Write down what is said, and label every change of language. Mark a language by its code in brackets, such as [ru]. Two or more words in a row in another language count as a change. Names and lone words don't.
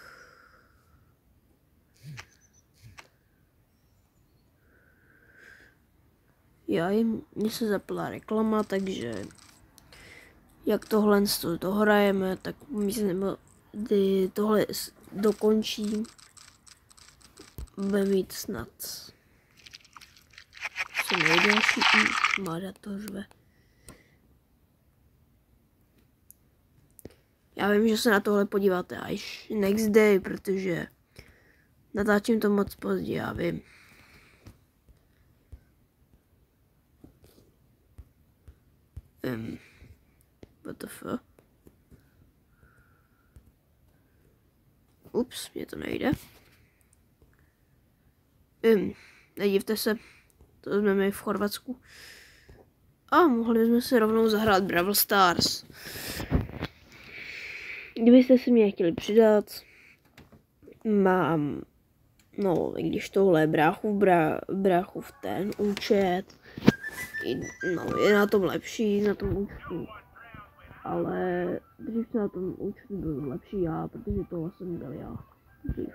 [cs] Mně se zapla reklama, takže jak tohle dohrajeme, tak myslím, kdy tohle dokončím, bude mít snad co nejdelší. Máda to řve. Já vím, že se na tohle podíváte až [en] next day, [cs] protože natáčím to moc pozdě, já vím. [en] What the fuck? [cs] Ups, mě to nejde. Nedivte se, to jsme my v Chorvatsku. A mohli bychom si rovnou zahrát Brawl Stars. Kdybyste si mě chtěli přidat, mám, no, i když tohle je bráchův ten účet, no, je na tom lepší, na tom účtu, ale dřív na tom účtu byl lepší já, protože tohle jsem byl já dřív.